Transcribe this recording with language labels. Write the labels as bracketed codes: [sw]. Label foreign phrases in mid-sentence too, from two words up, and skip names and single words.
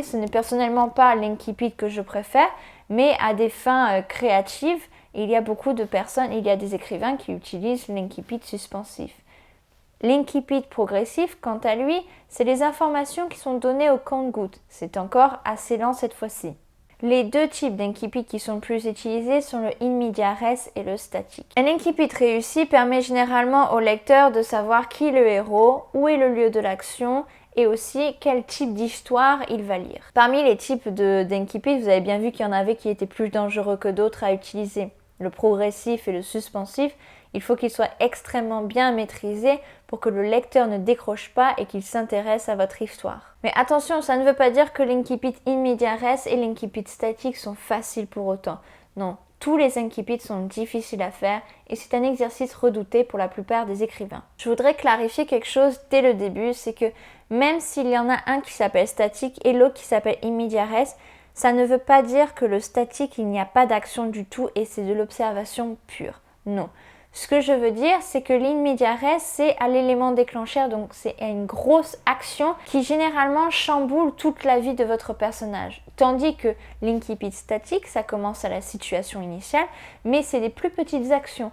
[fr] Ce n'est personnellement pas l'incipit que je préfère, mais à des fins créatives, il y a beaucoup de personnes, il y a des écrivains qui utilisent l'incipit suspensif. L'incipit progressif, quant à lui, c'est les informations qui sont données au compte-gouttes. C'est encore assez lent cette fois-ci. Les deux types d'incipit qui sont le plus utilisés sont le [la] in media res [fr] et le statique. Un incipit réussi permet généralement au lecteur de savoir qui est le héros, où est le lieu de l'action et aussi quel type d'histoire il va lire. Parmi les types d'incipit, vous avez bien vu qu'il y en avait qui étaient plus dangereux que d'autres à utiliser. Le progressif et le suspensif, il faut qu'ils soient extrêmement bien maîtrisés pour que le lecteur ne décroche pas et qu'il s'intéresse à votre histoire. Mais attention, ça ne veut pas dire que l'incipit [la] in media res [fr] et l'incipit statique sont faciles pour autant. Non, tous les incipits sont difficiles à faire et c'est un exercice redouté pour la plupart des écrivains. Je voudrais clarifier quelque chose dès le début, c'est que même s'il y en a un qui s'appelle statique et l'autre qui s'appelle [la] in media res, [fr] ça ne veut pas dire que le statique, il n'y a pas d'action du tout et c'est de l'observation pure. Non. Ce que je veux dire, c'est que l' [la] in media res, [fr] c'est à l'élément déclencheur, donc c'est une grosse action qui généralement chamboule toute la vie de votre personnage. Tandis que l'incipit statique, ça commence à la situation initiale, mais c'est des plus petites actions.